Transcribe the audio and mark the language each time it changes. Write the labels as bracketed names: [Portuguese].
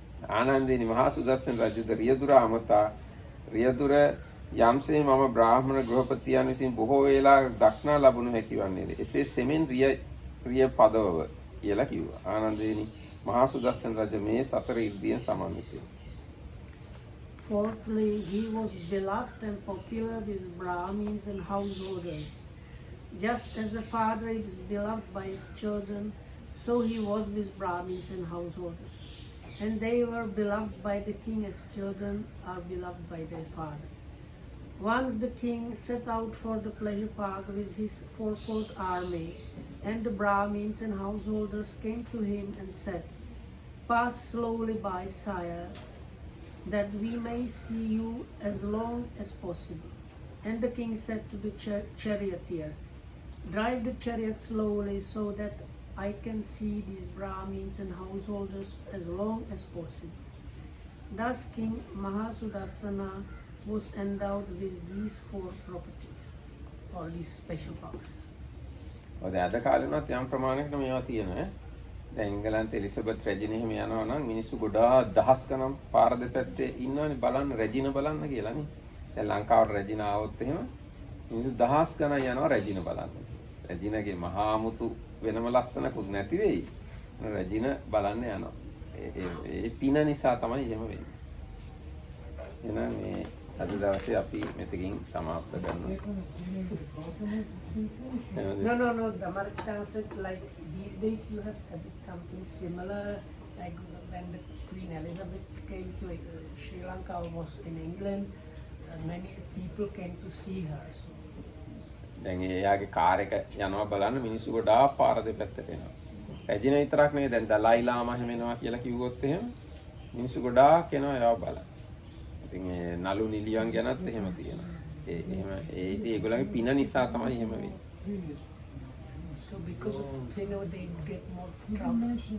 [Sinhala] ආනන්දේනි මහසුදස්සන රජුද රියදුර අමතා රියදුර යම්සේ මම බ්‍රාහ්මණ ගෘහපතියන් විසින් බොහෝ වේලා දක්නා ලැබුණු හැකි වන්නේද. එසේ සෙමෙන් රිය පදවව කියලා කිව්වා. ආනන්දේනි මහසුදස්සන රජ මේ සතර 이르දියෙන් සමන්විතය. [English] Fourthly, he was beloved and popular with Brahmins and householders. Just as a father is beloved by his children, so he was with Brahmins and householders. And they were beloved by the king as children are beloved by their father. Once the king set out for the pleasure park with his fourfold army, and the Brahmins and householders came to him and said, "Pass slowly by, sire, that we may see you as long as possible." And the king said to the charioteer, "Drive the chariot slowly so that I can see these Brahmins and householders as long as possible." Thus King Mahasudassana was endowed with these 4 properties, or these special powers. [Sinhala] ඔය අද කාලේ උනත් යම් ප්‍රමාණයකට මේවා තියෙනවා. දැන් ඉංගලන්තේ Elizabeth රැජින එහෙම යනවා නම් මිනිස්සු ගොඩාක් දහස් ගණන් පාර දෙපැත්තේ ඉන්නවනේ බලන්න රැජින බලන්න කියලානේ. දැන් ලංකාවට රැජින ආවොත් එහෙම මිනිස්සු දහස් ගණන් යනවා රැජින බලන්න. රැජිනගේ මහා මුතු වෙනම ලස්සනකුත් නැති වෙයි. රැජින බලන්න යනවා. ඒ පින නිසා තමයි එහෙම වෙන්නේ. එහෙනම් මේ අද දවසේ අපි මෙතකින් සමාප්ත කරනවා. [English] No, the Marketa said like these days you have a bit something similar like when the Queen Elizabeth came to Sri Lanka or was in England, many people came to see her. So, [Sinhala] දැන් එයාගේ car එක යනවා බලන්න මිනිස්සු ගොඩාක් පාර දෙපැත්තට එනවා. රැජින විතරක් නෙවෙයි දැන් දලයි ලාමා හැම එනවා කියලා කිව්වොත් එහෙම මිනිස්සු ගොඩාක් එනවා එයාව බලන්න. ඉතින් ඒ නලු නිලියන් ගැනත් එහෙම තියෙනවා. එහෙම ඉතින් ඒගොල්ලන්ගේ පින නිසා තමයි එහෙම වෙන්නේ. [English] so because of they get more trouble.